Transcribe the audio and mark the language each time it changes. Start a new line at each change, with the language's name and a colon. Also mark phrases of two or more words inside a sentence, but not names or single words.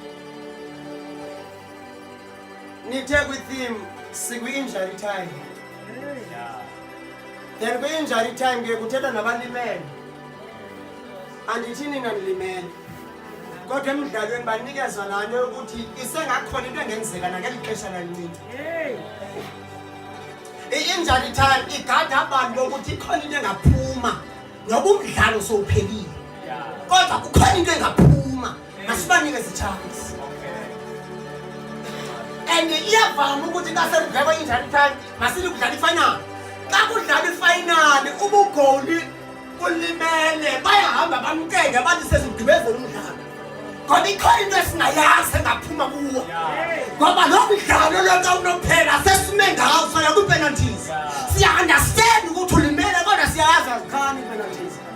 Xhosa: nithe kwi-theme sikwi-injury time then kwi-injury time ke kuthetha nabalimele andithi nina nilimele kodwa emidlalweni banikeza laa nto yokuthi isengakhona into engenzeka nakeli xesha lalincinci i-injury time igada abantu bokuthi ikhona into engaphuma noba umdlalo sowuphelile kodwa kukhona into engaphuma masibanikeze itshansi and iyavama ukuthi xa sekudlala kwe-injury time masithi kudlala ifinal xa kudlala ifinal ubugoli ulimele bayahamba bamkenge bathi sezigqibezela umdlalo ngoba ikhona into esingayazi engaphuma kuwo ngoba lo mdlalo lo xa unophela sesime ngawo soya kwi-penalties siya-understand ukuthi ulimele kodwa siyayazi azikhani i-penalties